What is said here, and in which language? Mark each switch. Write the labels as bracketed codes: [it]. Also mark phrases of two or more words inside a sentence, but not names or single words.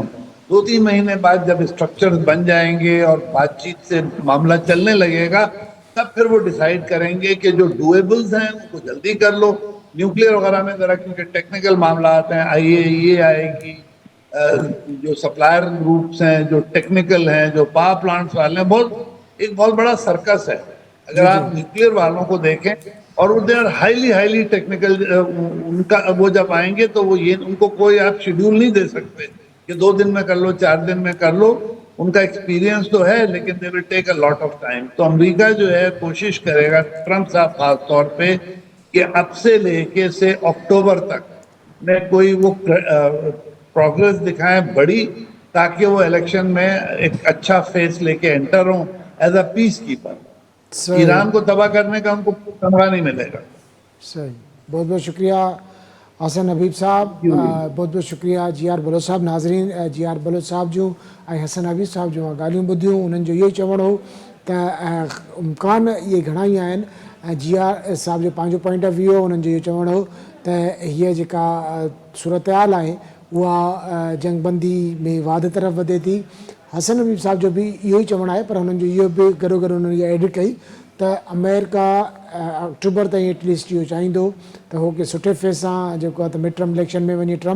[ur] 2-3 مہینے بعد جب سٹرکچرز بن جائیں گے اور بات چیت سے معاملہ چلنے لگے گا، تب پھر وہ ڈیسائیڈ کریں گے کہ جو ڈوایبلز ہیں ان کو جلدی کر لو. نیوکلیئر وغیرہ میں ذرا کیونکہ ٹیکنیکل معاملہ آتے ہیں، IAEA آئے گی، جو [en] supplier groups [ur] ہیں، جو ٹیکنیکل ہیں، جو [en] power plants [ur] والے ہیں، ایک بہت بڑا سرکس ہے. اگر آپ نیوکلیئر والوں کو دیکھیں, اور وہ [en] they are highly technical. [ur] ان کا وہ جب آئیں گے تو وہ یہ ان کو کوئی آپ شیڈیول نہیں دے سکتے کہ 2 دن میں کر لو 4 دن میں کر لو. ان کا ایکسپیرینس تو ہے لیکن [en] they will take a lot of time. [ur] تو امریکہ جو ہے کوشش کرے گا, ٹرمپ صاحب خاص طور پہ, کہ اب سے لے کے سے اکتوبر تک میں کوئی وہ پروگرس دکھائیں بڑی, تاکہ وہ الیکشن میں ایک اچھا فیس لے کے انٹر ہوں [en] as a peace keeper. [ur] صحیح ایران کو تباہ کرنے کا ان کو تمغہ نہیں ملے گا. صحیح. بہت بہت شکریہ حسن حبیب صاحب, بہت بہت شکریہ जी आर बलोच साहब. [sd] नाज़रीन, जी आर बलोच साहब जूं ऐं हसन हबीब साहब जूं ॻाल्हियूं ॿुधियूं. उन्हनि जो इहो ई चवणु हो त इम्कान इहे घणा ई आहिनि. ऐं जी आर साहब जो पंहिंजो [en] point of view [sd] हो. उन्हनि जो इहो चवणु हो त हीअ जेका सूरत हाल आहे उहा जंगबंदी में वाध तरफ़ वधे थी. हसन हबीब साहब जो बि इहो ई चवणु आहे, पर हुननि जो इहो बि गॾो गॾु उन्हनि इहा एडिट कई त अमेरिका अक्टूबर ताईं एटलीस्ट इहो चाहींदो त हो के सुठे फेस सां जेको आहे त [en] mid term election [sd] में वञे ट्रम्प.